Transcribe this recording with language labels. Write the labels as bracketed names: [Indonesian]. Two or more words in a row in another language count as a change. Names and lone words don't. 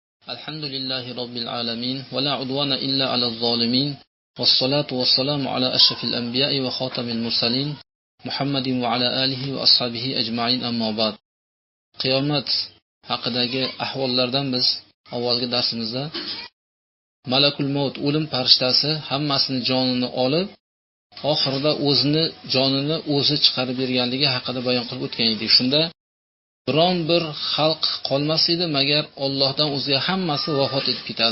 [Arabic] الحمد لله رب العالمين ولا عدوان إلا على الظالمين والصلاة والسلام على أشرف الأنبياء وخاتم المرسلين محمد وعلى آله وأصحابه أجمعين أما بعد [Uzbek] qiyomat haqidagi ahvollardan biz avvalgi darsimizda malakul maut o'lim farishtasi hammasini jonini olib oxirida o'zini jonini o'zi chiqarib berganligi haqida bayon qilib o'tgan edik. Shunda biron bir xalq qolmas edi magar Allohdan o'ziga hammasi vafot etib ketadi.